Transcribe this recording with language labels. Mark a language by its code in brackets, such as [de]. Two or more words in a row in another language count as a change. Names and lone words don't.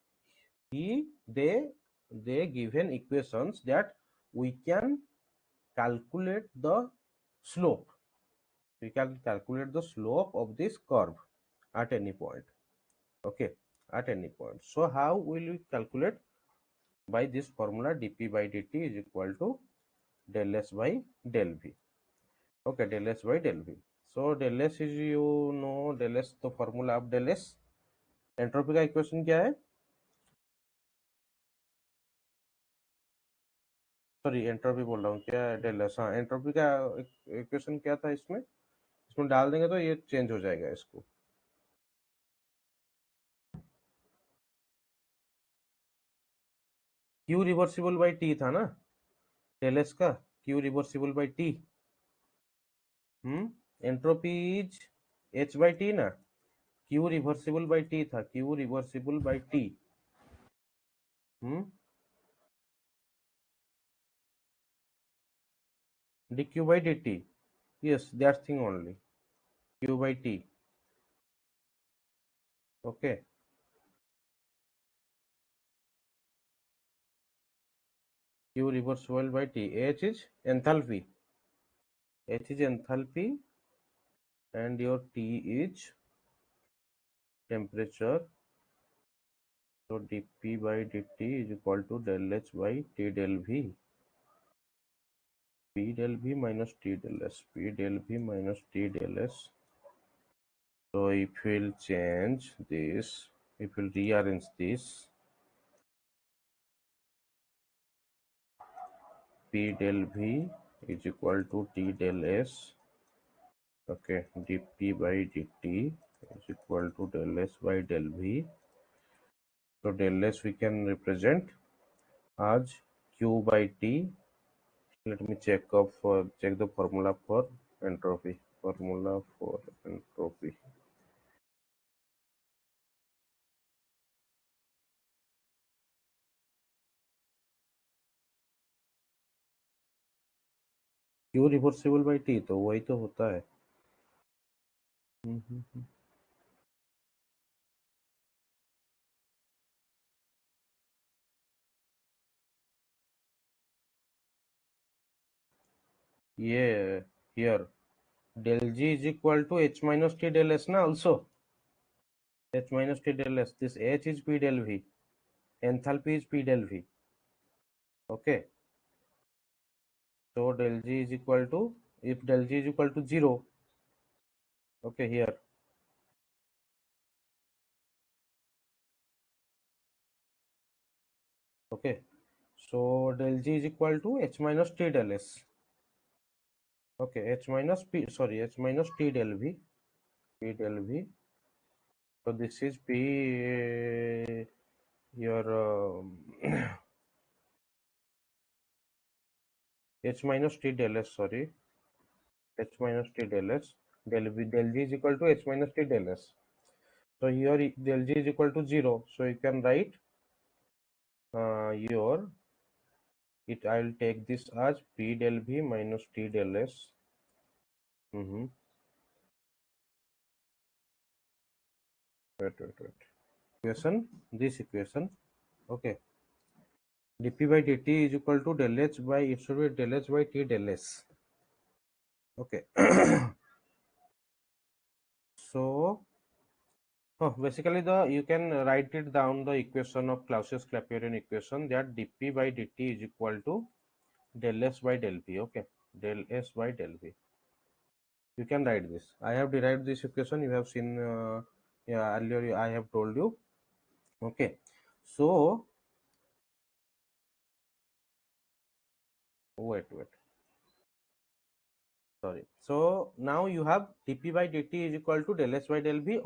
[en] They given equations that we can calculate the slope. We can calculate the slope of this curve at any point. Okay, at any point. So how will we calculate? By this formula, dp by dt is equal to del s by del v. Okay, del s by del v. So del s is, you know, del s, the formula of del s. [hi] एंट्रोपी का इक्वेशन क्या है? सॉरी, एंट्रोपी बोल रहा हूँ, क्या है? [en] del S. [hi] हाँ, एंट्रोपी का इक्वेशन क्या था इसमें? इसमें डाल देंगे तो ये चेंज हो जाएगा इसको. [en] q reversible by t [hi] था ना [en] del S का, q reversible by t. entropy is H by T ना, q reversible by t था, q reversible by t. dq by dt, yes, that thing only, q by t. Okay, q reversible by t. H is enthalpy, h is enthalpy, and your t is temperature. So dp by dt is equal to del h by t del v, p del v minus t del s, p del v minus t del s. So if we'll change this, if we'll rearrange this, p del v is equal to t del s. Okay, dp by dt is equal to del s by del v. So del s we can represent as q by t. Let me check the formula for entropy. Formula for entropy. Q reversible by T, [hi] तो वही तो होता है. [en] ये here del g is equal to h minus t del s na, also h minus t del s. This h is p del v, enthalpy is p del v. Okay, so del g is equal to, if del g is equal to 0, okay, here, okay, so del g is equal to h minus t del s. Okay, h minus p, sorry, h minus t del v, p del v. So this is P, your H minus T del S, sorry, H minus T del S, del G is equal to H minus T del S. So here del G is equal to 0. So you can write I will take this as P del V minus T del S. Wait. This equation, okay. dp by dt is equal to del H by, it should be del H by T del S. Okay. So, basically you can write it down the equation of Claussius Claperyon equation, that dp by dt is equal to del S by del V. Okay, del S by del V. You can write this. I have derived this equation. You have seen, yeah, earlier I have told you. Okay, so wait. Sorry. So now you have dp by dt is equal to del S by del V.